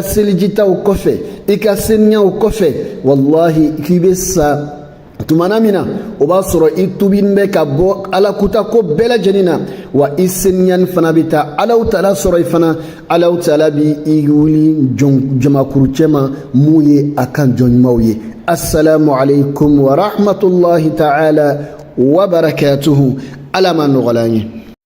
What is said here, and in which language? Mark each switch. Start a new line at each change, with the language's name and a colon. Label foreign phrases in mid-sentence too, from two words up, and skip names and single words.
Bambara: selijitaw kɔfɛ i ka seniyaw kɔfɛ wallahi k'i bɛ sa tumana min na o b'a sɔrɔ i tubini bɛ ka bɔ Ala kuta ko bɛɛ lajɛlen na wa i seniyani fana bɛ taa Alahu Taala sɔrɔ i fana Alahu Taala bi i wuli jamakuru cɛma mun ye a ka jɔn ɲumanw ye
Arabic: السلام عليكم ورحمة الله تعالى وبركاته
Bambara: Ala ma nɔgɔla an ye